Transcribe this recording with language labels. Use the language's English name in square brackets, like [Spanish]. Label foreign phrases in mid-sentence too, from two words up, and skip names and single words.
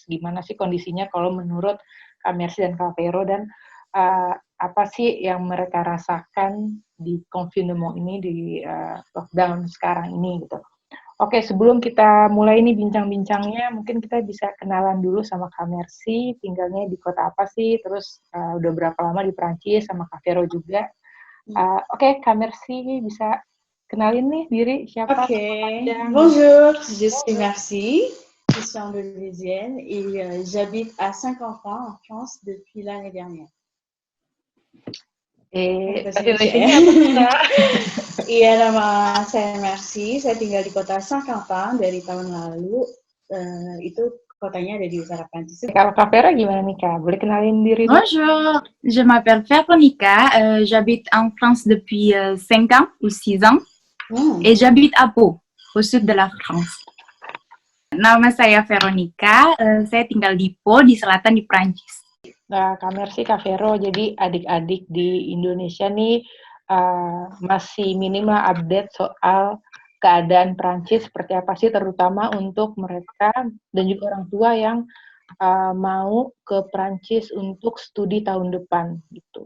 [Indonesian] Gimana sih kondisinya kalau menurut Kak Mercy dan Kak Vero, dan apa sih yang mereka rasakan di confinement ini, di lockdown sekarang ini gitu. Oke, sebelum kita mulai ini bincang-bincangnya, mungkin kita bisa kenalan dulu sama Kak Mercy, tinggalnya di kota apa sih, terus udah berapa lama di Prancis, sama Kak Vero juga. Oke, Kak Mercy bisa kenalin nih diri siapa? [French] Ok. Bonjour, je suis Merci. Je suis indonésienne et j'habite à Saint-Quentin en France depuis l'année dernière. [Indonesian] Bahasa Indonesia apa sih, Kak? Iya, nama saya Merci. Saya tinggal di kota Saint-Quentin dari tahun lalu. Itu kotanya ada di utara Prancis. Kalau Kak Vera gimana nih, Kak? Boleh kenalin diri? [French] Bonjour, je m'appelle Véronica, j'habite en France depuis 5 ans ou 6 ans et j'habite à Pau, au sud de la France. [Indonesian] Nama saya Veronica, saya tinggal di Pau, di selatan di Prancis. Nah, Kak Mercy, Kak Vero, jadi adik-adik di Indonesia nih masih minim lah update soal keadaan Prancis seperti apa sih, terutama untuk mereka dan juga orang tua yang mau ke Prancis untuk studi tahun depan gitu.